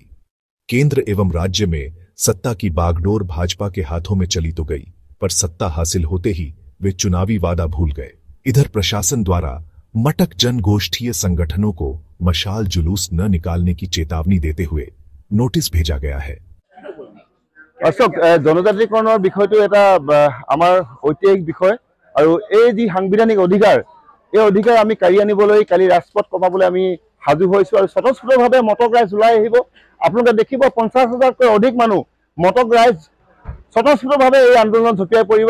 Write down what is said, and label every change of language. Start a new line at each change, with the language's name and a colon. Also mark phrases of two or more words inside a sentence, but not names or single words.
Hindi: केंद्र एवं राज्य में सत्ता की बागडोर भाजपा के हाथों में चली तो गई, पर सत्ता हासिल होते ही वे चुनावी वादा भूल गए। इधर प्रशासन द्वारा मटक जनगोष्ठीय संगठनों को मशाल जुलूस न निकालने की चेतावनी देते हुए नोटिस भेजा गया है।
Assamese: अशोक जनजातिकৰণৰ বিষয়টো এটা আমাৰ ঐতিহাসিক বিষয় আৰু এই যি সাংবিধানিক অধিকাৰ এই অধিকাৰ আমি কাঢ়ি আনিবলৈ কালি ৰাজপথ কমাবলৈ আমি সাজু হৈছো আৰু স্বতঃস্ফূৰ্তভাৱে মটক ৰাইজ ওলাই আহিব। আপোনালোকে দেখিব 50,000তকৈ অধিক মানুহ মটক ৰাইজ স্বতঃস্ফূৰ্তভাৱে এই আন্দোলনত ঝপিয়াই পৰিব।